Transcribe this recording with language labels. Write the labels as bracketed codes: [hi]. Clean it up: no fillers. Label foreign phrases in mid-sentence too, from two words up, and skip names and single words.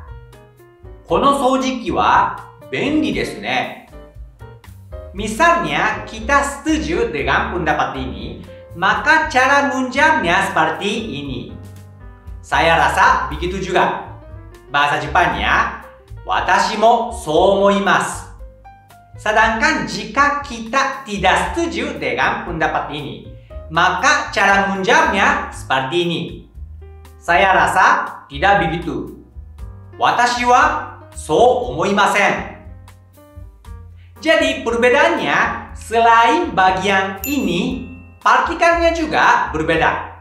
[ja] この掃除機は便利ですね. [id] Misalnya kita setuju dengan pendapat ini, maka cara menjawabnya seperti ini. Saya rasa begitu juga. Bahasa Jepangnya, [ja] 私もそう思います. [id] Sedangkan jika kita tidak setuju dengan pendapat ini, maka cara menjawabnya seperti ini. Saya rasa tidak begitu. [ja] 私はそう思いません. [id] Jadi perbedaannya, selain bagian ini, partikelnya juga berbeda.